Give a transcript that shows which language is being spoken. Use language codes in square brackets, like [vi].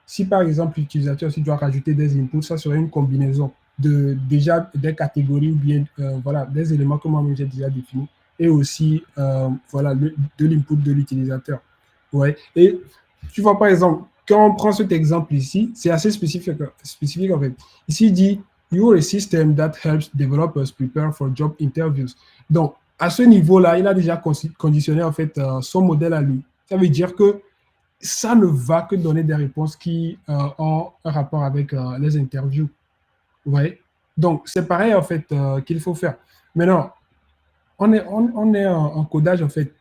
[fr] Si par exemple l'utilisateur doit rajouter des inputs, ça serait une combinaison déjà des catégories ou bien voilà, des éléments que moi-même j'ai déjà définis et aussi voilà, de l'input de l'utilisateur. Ouais. Et tu vois, par exemple, quand on prend cet exemple ici, c'est assez spécifique en fait. Ici, il dit [en] You're a system that helps developers prepare for job interviews. [fr] Donc, à ce niveau-là, il a déjà conditionné en fait son modèle à lui. Ça veut dire que ça ne va que donner des réponses qui ont un rapport avec les interviews. Vous voyez? Donc, c'est pareil en fait qu'il faut faire. Maintenant, on est en codage en fait.